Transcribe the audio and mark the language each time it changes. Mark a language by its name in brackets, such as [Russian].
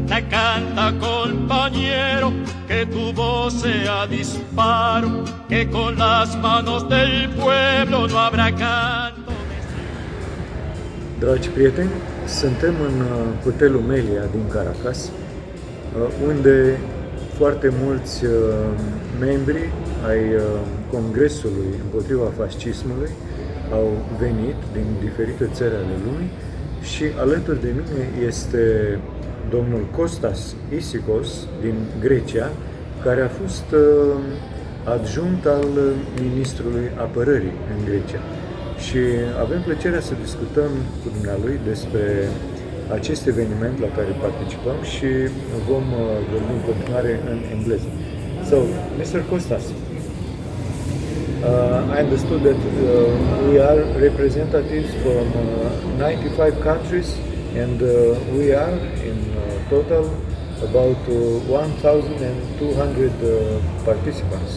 [Spanish] Canta, compañero, que tu voz sea disparo, que con las manos del pueblo no habrá canto. [Romanian] Dragi prieteni, suntem în hotelul Melia din Caracas, unde foarte mulți membri ai Congresului împotriva fascismului au venit din diferite țări ale lumii și alături de mine este domnul Costas Isychos din Grecia, care a fost adjunct al ministrului apărării în Grecia. Și avem plăcerea să discutăm cu dumnealui despre acest eveniment la care participăm și vom vorbi în continuare în engleză. [English] So, Mr. Costas, I understood that we are representatives from 95 countries and we are in total about 1,200 participants.